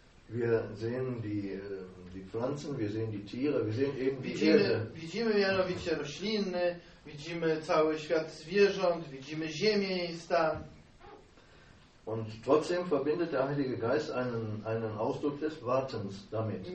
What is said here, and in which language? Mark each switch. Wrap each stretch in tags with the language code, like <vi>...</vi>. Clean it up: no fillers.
<de>Wir sehen die Pflanzen, wir sehen die Tiere, wir sehen eben die Erde.</de> <pl>Widzimy mianowicie rośliny, widzimy cały świat zwierząt, widzimy ziemię i stan.</pl> <de>Und trotzdem verbindet der Heilige Geist einen Ausdruck des Wartens damit.</de>